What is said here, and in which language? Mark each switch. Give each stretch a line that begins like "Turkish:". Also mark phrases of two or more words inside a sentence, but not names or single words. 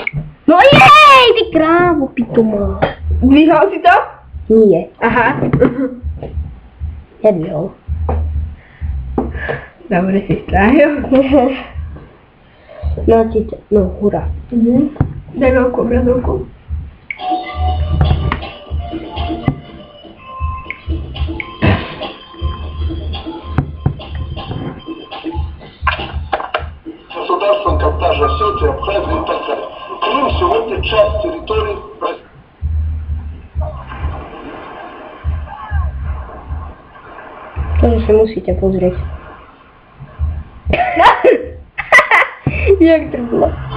Slovak: No jej, ty krávo, pituma. Dvihol si to? Nie, Aha. nedvihol. Dobre si strávil. No, hurá. Daj veľkú obrazovku.
Russian: Государством как та же Осетия, Абхазия и так далее. Крым сегодня часть территории России.
Slovak: To si musíte pozrieť. Jak to bolo?